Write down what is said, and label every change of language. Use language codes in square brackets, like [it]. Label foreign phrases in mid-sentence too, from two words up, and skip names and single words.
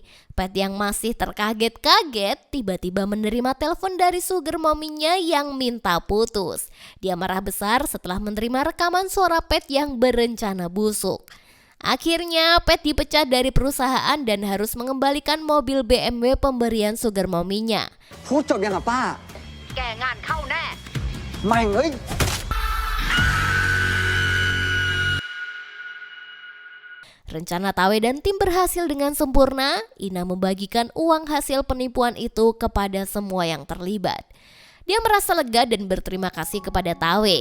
[id] Pet yang masih terkaget-kaget tiba-tiba menerima telepon dari [en] sugar mommy- [id] nya yang minta putus. Dia marah besar setelah menerima rekaman suara Pet yang berencana busuk. Akhirnya Pet dipecat dari perusahaan dan harus mengembalikan mobil BMW pemberian [en] sugar mommy- [id] nya. [th] พูดจบยังอะป้า แกงานเข้าแน่ แม่งเอ้ย [id] Rencana Tawe dan tim berhasil dengan sempurna. Ina membagikan uang hasil penipuan itu kepada semua yang terlibat. Dia merasa lega dan berterima kasih kepada Tawe.